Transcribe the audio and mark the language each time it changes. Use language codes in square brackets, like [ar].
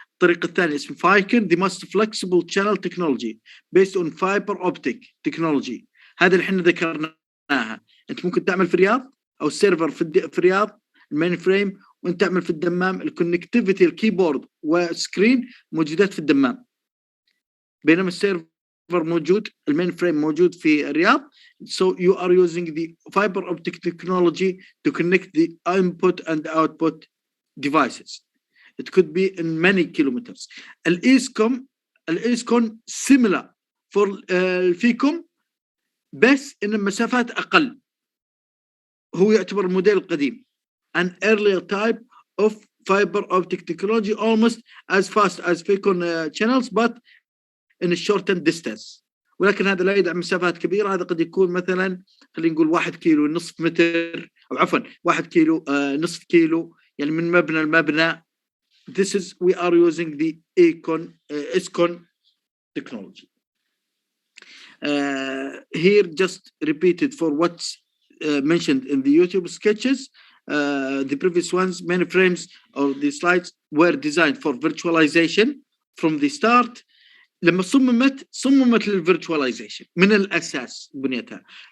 [ar] الطريقة الثانية اسمها [en] FICN, the most flexible channel technology based on fiber optic technology. [ar] هذا اللي احنا ذكرناها. انت ممكن تعمل في الرياض او السيرفر في الرياض المين فريم، وانت تعمل في الدمام الكونكتيفيتي الكيبورد والسكرين موجودات في الدمام، بينما السيرفر موجود المين فريم موجود في الرياض. [en] So you are using the fiber optic technology to connect the input and output devices. It could be in many kilometers. [ar] الإيسكون [en] similar for [ar] الفيكم بس إن المسافات أقل. هو يعتبر الموديل القديم. [en] An earlier type of fiber optic technology almost as fast as فيكم channels but in a shortened distance. [ar] ولكن هذا لا يدعم مسافات كبيرة. هذا قد يكون مثلا خلينا نقول 1 كيلو نصف متر، أو عفوا 1 كيلو نصف كيلو، يعني من مبنى لمبنى. [en] This is we are using the ISCON technology. Here just repeated for what's mentioned in the YouTube sketches. The previous ones, many frames of the slides were designed for virtualization from the start. [ar] لما صممت للvirtualization من الأساس بنيتها.